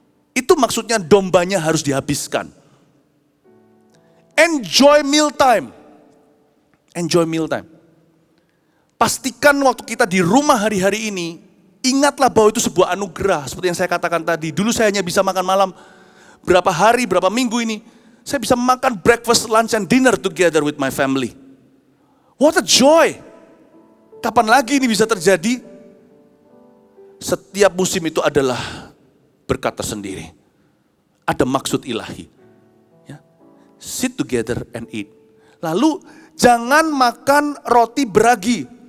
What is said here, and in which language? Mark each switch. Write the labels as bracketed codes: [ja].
[id] Itu maksudnya dombanya harus dihabiskan. [en] Enjoy meal time. Enjoy meal time. [id] Pastikan waktu kita di rumah hari-hari ini, ingatlah bahwa itu sebuah anugerah. Seperti yang saya katakan tadi, dulu saya hanya bisa makan malam berapa hari, berapa minggu ini. Saya bisa makan [en] breakfast, lunch, and dinner together with my family. What a joy. [id] Kapan lagi ini bisa terjadi? Setiap musim itu adalah berkat tersendiri. Ada maksud ilahi. Ya. [en] Sit together and eat. [id] Lalu jangan makan roti beragi.